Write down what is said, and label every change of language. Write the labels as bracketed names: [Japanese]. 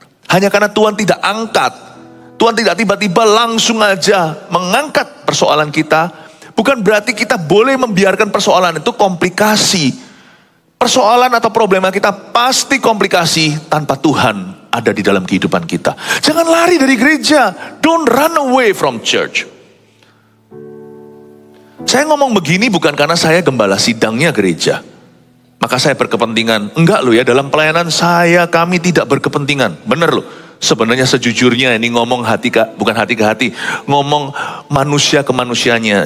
[Indonesian] Hanya karena Tuhan tidak angkat, Tuhan tidak tiba-tiba langsung aja mengangkat persoalan kita, bukan berarti kita boleh membiarkan persoalan itu komplikasi. Persoalan atau problema kita pasti komplikasi tanpa Tuhan ada di dalam kehidupan kita. Jangan lari dari gereja. [English] Don't run away from church. [Indonesian] Saya ngomong begini bukan karena saya gembala sidangnya gereja, maka saya berkepentingan. Enggak loh ya, dalam pelayanan kami tidak berkepentingan. Bener loh. Sebenarnya sejujurnya ini ngomong bukan hati ke hati, ngomong manusia ke manusianya.